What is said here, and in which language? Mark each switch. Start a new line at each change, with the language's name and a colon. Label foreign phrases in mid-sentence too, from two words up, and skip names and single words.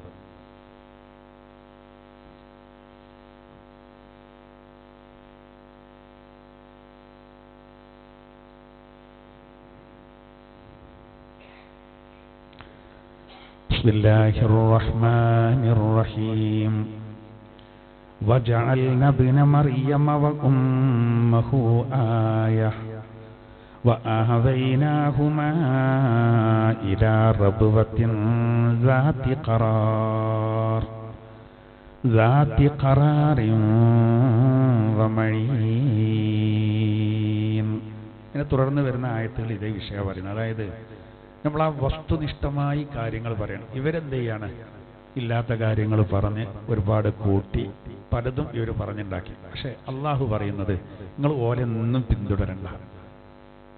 Arabic: بسم الله الرحمن الرحيم. وجعلنا ابن مريم وأمه آية وآويناهما إلى ربوة ذات قرار ومعين.
Malayalam: ഇങ്ങനെ തുടർന്ന് വരുന്ന ആയത്തുകൾ ഇതേ വിഷയം പറയുന്നത്. അതായത് നമ്മൾ ആ വസ്തുനിഷ്ഠമായി കാര്യങ്ങൾ പറയണം. ഇവരെന്ത് ചെയ്യാണ്? ഇല്ലാത്ത കാര്യങ്ങൾ പറഞ്ഞ് ഒരുപാട് കൂട്ടി പലതും ഇവർ പറഞ്ഞുണ്ടാക്കി. പക്ഷെ അള്ളാഹു പറയുന്നത് നിങ്ങൾ ഓലെയൊന്നും പിന്തുടരണ്ട.